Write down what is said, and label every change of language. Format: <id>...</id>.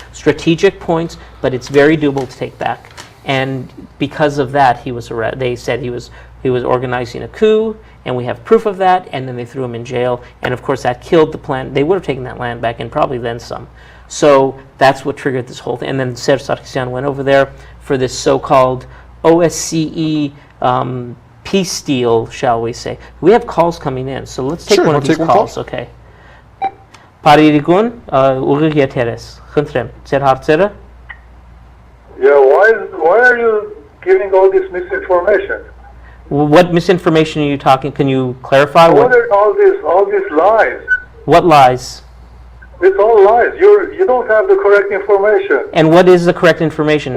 <en>Strategic points, but it's very doable to take back. And because of that, they said he was organizing a coup, and we have proof of that, and then they threw him in jail, and of course that killed the plan. They would have taken that land back, and probably then some. So that's what triggered this whole thing. And then Serge Sargsyan went over there for this so-called OSCE peace deal, shall we say. We have calls coming in, so let's take one of these calls, okay?</en> <hy>Paririgun, ուղիղ եթերես, խնդրեմ, ձեր հարցերը?</hy> <en>Yeah, why are you giving all this misinformation? What misinformation are you talking? Can you clarify? What are all these lies? What lies? It's all lies. You don't have the correct information. And what is the correct information?</en>